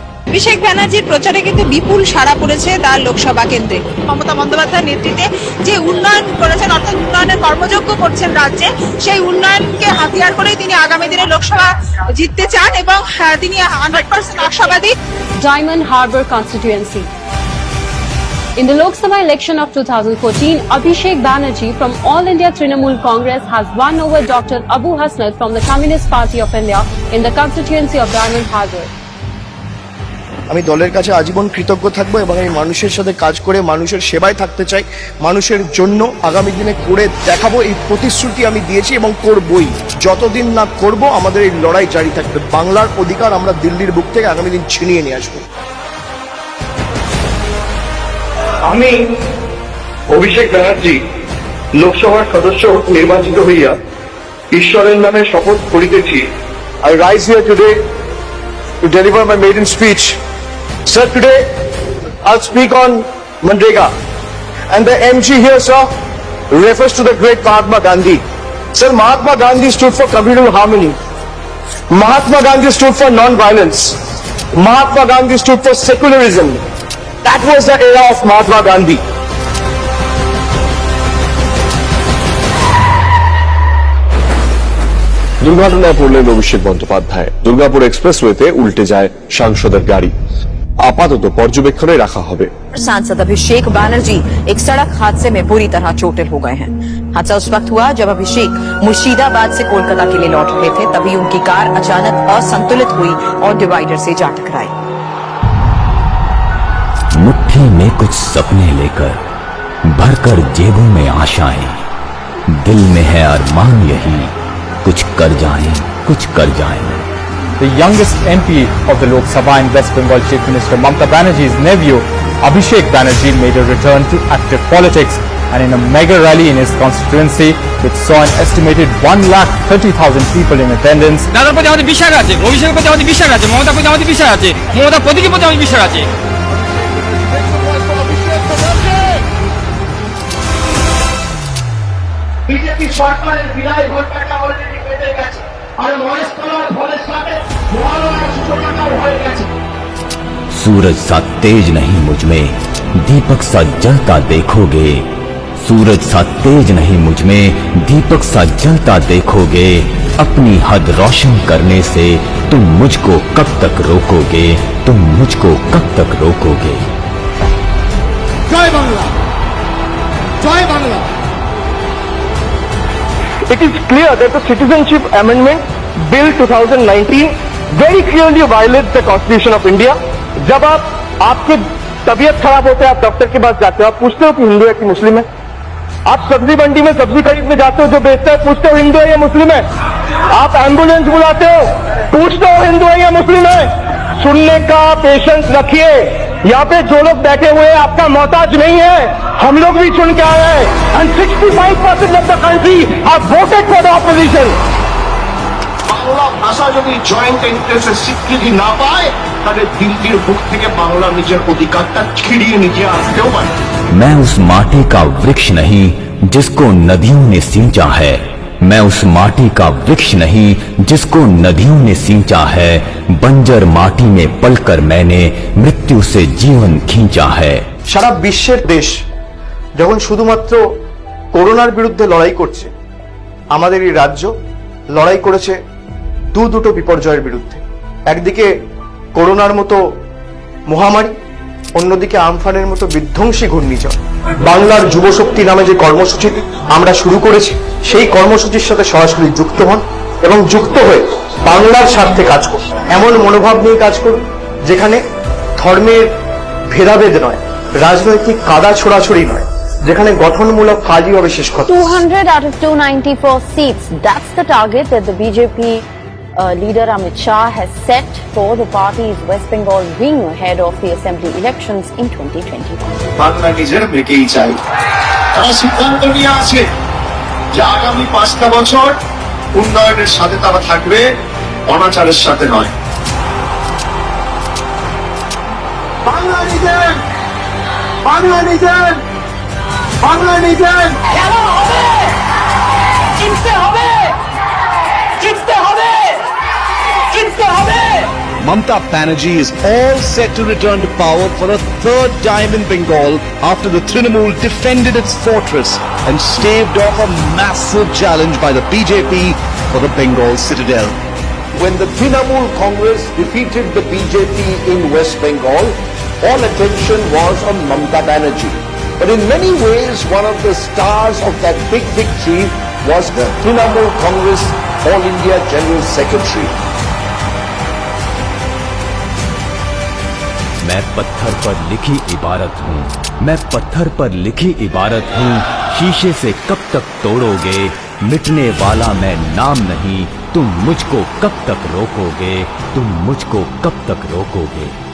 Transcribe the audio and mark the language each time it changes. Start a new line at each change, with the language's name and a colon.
Bangla: অভিষেক ব্যানার্জির প্রচারে কিন্তু বিপুল সাড়া পড়েছে তার লোকসভা কেন্দ্রে। মমতা বন্দ্যোপাধ্যায়ের নেতৃত্বে যে উন্নয়ন করেছেন, অর্থাৎ উন্নয়নের কর্মযজ্ঞ করছেন রাজ্যে, সেই উন্নয়নকে হাতিয়ার করেই তিনি আগামী দিনে লোকসভা জিততে চান এবং তিনি 100% আশাবাদী।
English: Diamond Harbour constituency. In the Lok Sabha election of 2014, Abhishek Banerjee from All India Trinamool Congress has won over Dr. Abu Hasnat from the Communist Party of India in the constituency of Diamond Harbour.
Bangla: আমি দলের কাছে আজীবন কৃতজ্ঞ থাকবো এবং আমি মানুষের সাথে কাজ করে মানুষের সেবায় থাকতে চাই, মানুষের জন্য আগামী দিনে করে দেখাবো। এই প্রতিশ্রুতি আমি দিয়েছি এবং করবই। যতদিন না করব আমাদের এই লড়াই জারি থাকবে। বাংলার অধিকার আমরা দিল্লির বুক থেকে আগামী দিন ছিনিয়ে নিয়ে আসবো। আমি অভিষেক ব্যানার্জি লোকসভার সদস্য নির্বাচিত হইয়া ঈশ্বরের নামে শপথ করিতেছি।
English: I rise here today to deliver my maiden speech. Sir, today I'll speak on Manrega, and the MG here, sir, refers to the great Mahatma Gandhi. Sir, Mahatma Gandhi stood for communal harmony. Mahatma Gandhi stood for non-violence. Mahatma Gandhi stood for secularism. That was the era of Mahatma Gandhi.
Bangla: দুর্ঘটনায় পড়লেন অভিষেক বন্দ্যোপাধ্যায়। দুর্গাপুর এক্সপ্রেসওয়েতে উল্টে যায় সাংসদের গাড়ি। আপাতত পর্যবেক্ষণে রাখা হবে।
Hindi: सांसद अभिषेक बनर्जी एक सड़क हादसे में बुरी तरह चोटिल हो गए हैं। हादसा उस वक्त हुआ जब अभिषेक मुर्शिदाबाद से कोलकाता के लिए लौट रहे थे, तभी उनकी कार अचानक असंतुलित हुई और डिवाइडर से जा टकराई। मुट्ठी में कुछ सपने लेकर भरकर जेबों में आशाएं, दिल में है अरमान यही, कुछ कर जाएं, कुछ कर जाएं।
English: The youngest MP of the Lok Sabha in West Bengal, Chief Minister Mamata Banerjee's nephew Abhishek Banerjee made a return to active politics, and in a mega rally in his constituency which saw an estimated 1,30,000 people in attendance.
Bangla: দাদার প্রতি আমাদের বিশ্বাস আছে, অভিষেকের প্রতি আমাদের বিশ্বাস আছে, মমতার প্রতি আমাদের বিশ্বাস আছে, মমতার প্রতীকের প্রতি আমাদের বিশ্বাস আছে। বিজেপি সরকারের বিদায় ঘটনাটা অলরেডি কেটে গেছে, আর মহেশতলার ফলের সাথে মহালয়ার সূচনাটাও হয়ে গেছে।
Hindi: सूरज सा तेज नहीं मुझ में, दीपक सा जलता देखोगे। सूरज सा तेज नहीं मुझ में, दीपक सा जलता देखोगे। अपनी हद रोशन करने से तुम मुझको कब तक रोकोगे, तुम मुझको कब तक रोकोगे।
Bangla: জয় বাংলা, জয় Bangla.
English: It is clear that the Citizenship Amendment Bill 2019 very clearly violates the Constitution of India.
Hindi: जब आपकी तबीयत खराब होता है, आप डॉक्टर के पास जाते हो, आप पूछते हो कि हिंदू है कि मुस्लिम है। आप सब्जी मंडी में सब्जी खरीदने जाते हो, जो बेचता है पूछते हो हिंदू है या मुस्लिम है। आप एम्बुलेंस बुलाते हो, पूछते हो हिंदू है या मुस्लिम है। सुनने का पेशेंस रखिए। यहाँ पे जो लोग बैठे हुए हैं आपका मोहताज नहीं है, हम लोग भी सुन के आए हैं।
English: And 65% of the country have voted for the opposition.
Bangla: Bangla ভাষা যদি জয়েন্ট এন্ট্রেন্সে স্বীকৃতি না পায়, তাহলে দিল্লির বুক থেকে বাংলা নিজের অধিকারটা ছিনিয়ে নিয়ে আসতেও পারে।
Hindi: मैं उस माटी का वृक्ष नहीं जिसको नदियों ने सींचा है, मैं उस माटी का वृक्ष नहीं जिसको नदियों ने सींचा है। बंजर माटी में पलकर मैंने मृत्यु से जीवन खींचा है।
Bangla: সারা বিশ্বের দেশ যখন শুধুমাত্র করোনার বিরুদ্ধে লড়াই করছে, আমাদের এই রাজ্য লড়াই করেছে দুটো বিপর্যয়ের বিরুদ্ধে। একদিকে করোনার মতো মহামারী, অন্যদিকে আমফানের মতো বিধ্বংসী ঘূর্ণিঝড়। বাংলার যুবশক্তি নামে যে কর্মসূচি আমরা শুরু করেছি, সেই কর্মসূচির সাথে সরাসরি যুক্ত হন এবং যুক্ত হয়ে বাংলার স্বার্থে কাজ করুন। এমন মনোভাব নিয়ে কাজ করুন যেখানে ধর্মের ভেদাভেদ নয়, রাজনৈতিক কাদা ছোড়াছড়ি নয়, যেখানে গঠনমূলক কাজই হবে শেষ কথা।
English: 200 out of 294 seats. That's the target that the BJP leader Amit Shah has set for the party's West Bengal wing ahead of the assembly elections in 2021.
Bangla: Bangla নিজের মেকেই চাই। তারা সিদ্ধান্ত নিয়ে আছে যে আগামী 5টা বছর উন্নয়নের সাথে তারা থাকবে, অনাচারের সাথে নয়। বাংলা নিজের, বাংলা নিজের, বাংলা নিজের। খেলা হবে, জিততে হবে, জিততে হবে, জিততে হবে।
English: Mamata Banerjee is all set to return to power for a third time in Bengal after the Trinamool defended its fortress and staved off a massive challenge by the BJP for the Bengal citadel. When the Trinamool Congress defeated the BJP in West Bengal, all attention was on Mamata Banerjee. But in many ways, one of the stars of that big victory was the Trinamool Congress All India General Secretary.
Hindi: मैं पत्थर पर लिखी इबारत हूँ, मैं पत्थर पर लिखी इबारत हूँ, शीशे से कब तक तोड़ोगे, मिटने वाला मैं नाम नहीं, तुम मुझको कब तक रोकोगे, तुम मुझको कब तक रोकोगे।